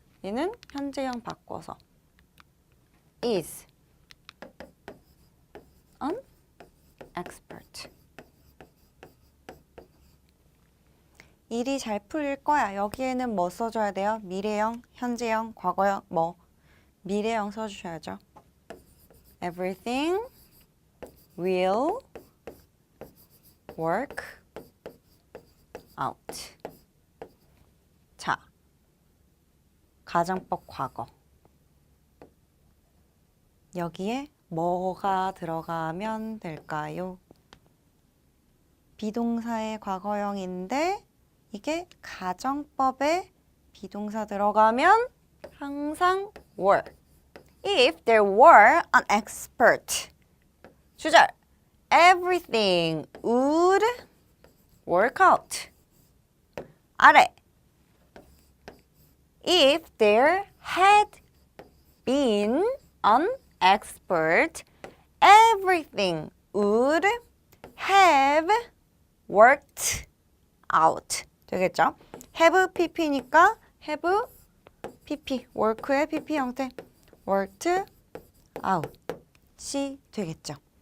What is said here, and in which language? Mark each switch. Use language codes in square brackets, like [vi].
[ko] 얘는 현재형 바꿔서 [en] is an expert. [ko] 일이 잘 풀릴 거야. 여기에는 뭐 써줘야 돼요? 미래형, 현재형, 과거형, 뭐 미래형 써주셔야죠. [en] Everything will work out. [ko] 자, 가정법 과거. 여기에 뭐가 들어가면 될까요? 비동사의 과거형인데 이게 가정법에 비동사 들어가면 항상 were. [en] If there were an expert. [ko] 주절. [en] Everything would work out. [ko] 아래. [en] If there had been an expert, everything would have worked out. [ko] 되겠죠? have pp니까 have pp, work의 pp 형태. worked out이 되겠죠.